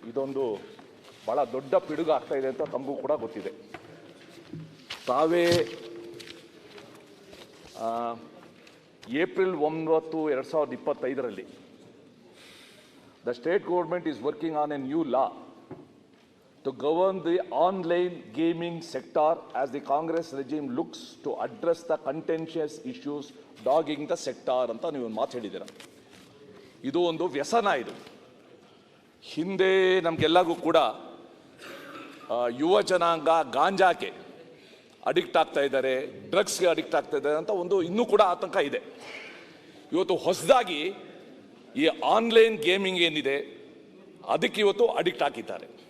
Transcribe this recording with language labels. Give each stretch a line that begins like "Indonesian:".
Kannada: ಇದೊಂದು ಭಾಳ ದೊಡ್ಡ ಪಿಡುಗು ಆಗ್ತಾ ಇದೆ ಅಂತ ತಮಗೂ ಕೂಡ ಗೊತ್ತಿದೆ. ತಾವೇ April 9, 2025
English: the state government is working on a new law to govern the online gaming sector as the Congress regime looks to address the contentious issues dogging the sector
Kannada: ಅಂತ ನೀವು ಮಾತು ಹೇಳಿದ್ದೀರ. ಇದು ಒಂದು ವ್ಯಸನ. ಇದು ಹಿಂದೆ ನಮಗೆಲ್ಲರಿಗೂ ಕೂಡ ಯುವ ಜನಾಂಗ ಗಾಂಜಾಕ್ಕೆ ಅಡಿಕ್ಟ್ ಆಗ್ತಾ ಇದ್ದಾರೆ, ಡ್ರಗ್ಸ್ಗೆ ಅಡಿಕ್ಟ್ ಆಗ್ತಾ ಇದ್ದಾರೆ ಅಂತ ಒಂದು ಇನ್ನೂ ಕೂಡ ಆತಂಕ ಇದೆ. ಇವತ್ತು ಹೊಸದಾಗಿ ಈ ಆನ್ಲೈನ್ ಗೇಮಿಂಗ್ ಏನಿದೆ ಅದಕ್ಕೆ ಇವತ್ತು ಅಡಿಕ್ಟ್ ಆಗಿದ್ದಾರೆ.